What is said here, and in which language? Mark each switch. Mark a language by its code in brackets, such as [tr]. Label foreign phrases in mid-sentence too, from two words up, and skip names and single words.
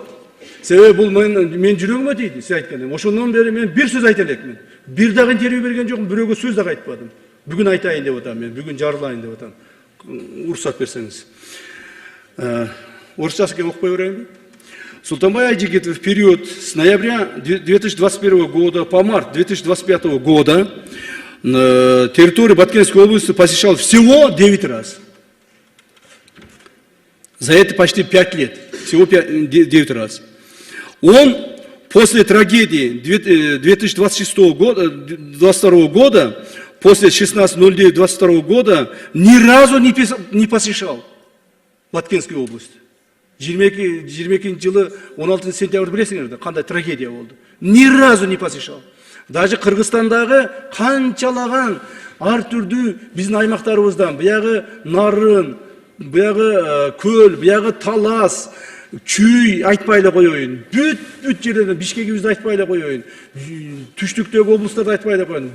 [ky] Себеби бул мен жүрөгүмө тийди, сиз айткандай. Ошондон бери мен бир сөз айта элекмин. Бир дагы интервью берген жокмун, бирөөгө сөз дагы айтпадым. Бүгүн айтайын деп атам мен, бүгүн жарылайын деп атам. Уруксат берсеңиз. Орысчасы окупай берейинби? [ru] Султанбай Айжигитов в период с ноября 2021 года по март 2025 года на территории Баткенской области посещал всего 9 раз. За это почти 5 лет. Всего 9 раз. Он после трагедии 2022 года, после 16.09.22 года, ни разу не посещал Баткенскую область. [ky] 22 жылы 16 сентябрь билесиңер да, кандай трагедия болду. [ru] Ни разу не посещал. [ky] Даже Кыргызстандагы канчалаган ар түрдүү биздин аймактарыбыздан, буягы Нарын, буягы Көл, буягы Талас, Чүй айтпай эле коеюн. Бүт жерлерден Бишкегибизди айтпай эле коеюн. Түштүктөгү облустарды айтпай эле коеюн.